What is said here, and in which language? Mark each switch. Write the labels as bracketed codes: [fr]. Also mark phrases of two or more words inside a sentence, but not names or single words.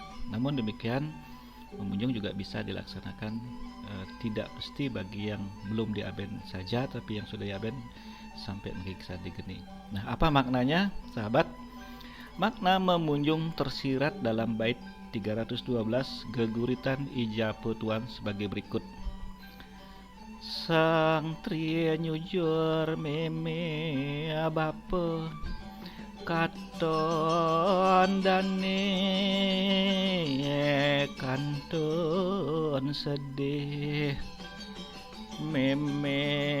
[id] Namun demikian, memunjung juga bisa dilaksanakan tidak mesti bagi yang belum diaben saja, tapi yang sudah diaben sampai mengiksa digeni. Nah, apa maknanya, sahabat? Makna memunjung tersirat dalam bait 312 Geguritan Ija Petuan sebagai berikut. [ban] Sang tria nyujur meme bapa katon dane kanton sedih meme